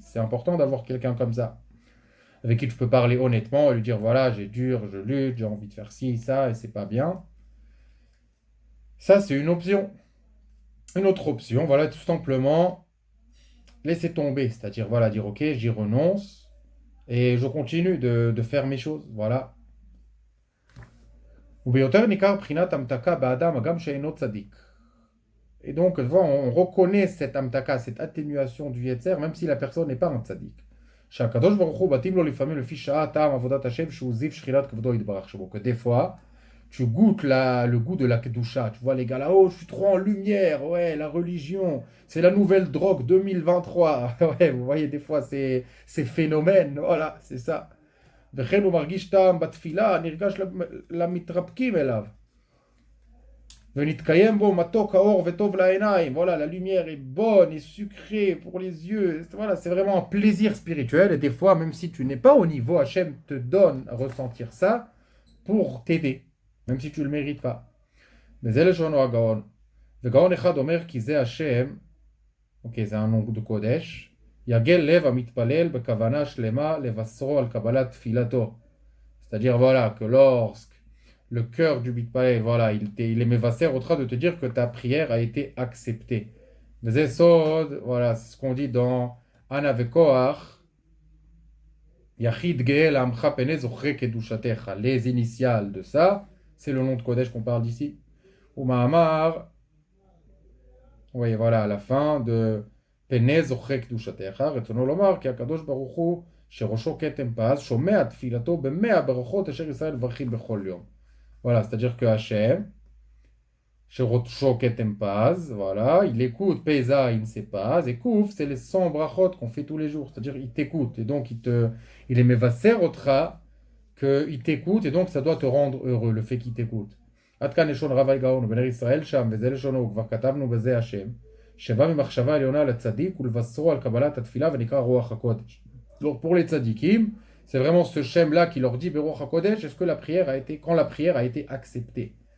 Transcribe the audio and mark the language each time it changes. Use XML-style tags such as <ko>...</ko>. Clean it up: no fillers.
<fr>C'est important d'avoir quelqu'un comme ça, avec qui tu peux parler honnêtement et lui dire, voilà, j'ai dur, je lutte, j'ai envie de faire ci, ça, et c'est pas bien. Ça, c'est une option. Une autre option, voilà, tout simplement, laisser tomber. C'est-à-dire, voilà, dire, ok, j'y renonce et je continue de faire mes choses. Voilà.</fr> <he>וביותר ניכר בחינת המתקה באדם, הגם שאינו צדיק.</he> <fr>Et donc, voilà, on reconnaît cette amtaka, cette atténuation du yetzer, même si la personne n'est pas un tzaddik.</fr> <he>שהקדוש ברוך הוא מתאים לו לפעמים לפי שעה טעם עבודת השם שהוא זיו שכינת כבודו יתברך שמו.</he> <fr>Que des fois, tu goûtes le goût de la kedusha. Tu vois les gars là, oh, je suis trop en lumière, ouais, la religion, c'est la nouvelle drogue 2023. Ouais, vous voyez des fois ces phénomènes, voilà, c'est ça.</fr> <he>וכן הוא מרגיש טעם בתפילה, נרגש למתרפקים אליו. ונתקיים בו מתוק האור וטוב לעיניים.</he> <fr>Voilà, la lumière est bonne et sucrée pour les yeux. Voilà, c'est vraiment un plaisir spirituel. Et des fois, même si tu n'es pas au niveau, Hachem te donne à ressentir ça pour t'aider, même si tu ne le mérites pas.</fr> <he>וזה לשונו הגאון. וגאון אחד אומר כי זה השם, אוקיי, זה הנון de קודש, יגל לב המתפלל בכוונה שלמה לבשרו על קבלת תפילתו.</he> <fr>C'est-à-dire, voilà, que lorsque le cœur du Bitpael, voilà, il est mévasser au train de te dire que ta prière a été acceptée. Mais voilà, c'est ce qu'on dit dans Anavekoach, Yachid Geel Amcha Pene Zochre Kedushatecha. Les initiales de ça, c'est le nom de Kodesh qu'on parle d'ici. Ou Mahamar, oui, voilà, à la fin de</fr> <he>Pene Zochre Kedushatecha, Retzono Lomar, ki HaKadosh Baruch Hu, שראשו כתם פז, שומע תפילתו במאה ברכות אשר ישראל מברכים בכל יום.</he> <fr>Voilà, c'est-à-dire que Hachem,</fr> <he>שראשו כתם פז,</he> <fr>voilà, il écoute, Pesa, il ne sait pas, et Kouf, c'est les 100 brachot qu'on fait tous les jours, c'est-à-dire il t'écoute, et donc il est mévasser otra, qu'il t'écoute, et donc ça doit te rendre heureux, le fait qu'il t'écoute.</fr> <he>עד כאן לשון רב הגאון ובנר ישראל שם, וזה לשונו, כבר כתבנו בזה השם, שבא ממחשבה עליונה לצדיק ולבשרו על קבלת התפילה ונקרא רוח הקודש.</he> <fr>Donc pour les tzadikim, c'est vraiment ce shem-là qui leur dit Beruach HaKodesh, est-ce que la prière a été, quand la prière a été acceptée.</fr>